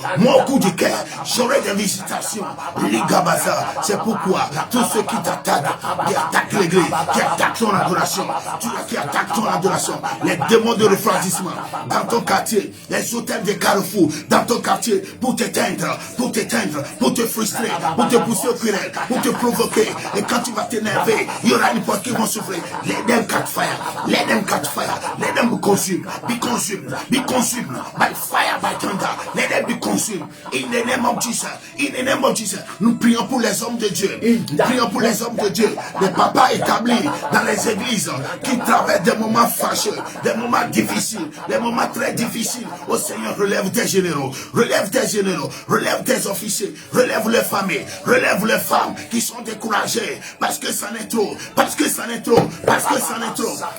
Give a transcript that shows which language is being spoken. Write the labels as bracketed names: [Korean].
[French] Moi, au coup du cœur, j'aurai des visitations. Ligabaza, c'est pourquoi tous ceux qui t'attaquent, qui attaquent l'église, qui attaquent ton adoration, qui attaquent ton adoration, les démons de refroidissement dans ton quartier, les hôtels de Carrefour dans ton quartier, pour t'éteindre, pour te frustrer, pour te pousser au querelle, pour te provoquer. Et quand tu vas t'énerver, il y aura une porte qui vont souffler. [English] Let them catch fire. Let them be consumed. Be consumed by fire, by thunder. Let them be consumed. In the name of Jesus. [French] l'église. Nous prions pour les hommes de Dieu. Prions pour les hommes de Dieu. Les papas établis dans les églises qui traversent des moments fâcheux, des moments difficiles, des moments très difficiles. Ô Seigneur, relève tes généraux, relève tes généraux, relève tes officiers, relève les familles, relève les femmes qui sont découragées parce que ça n'est trop, parce que ça n'est trop, parce que ça n'est trop.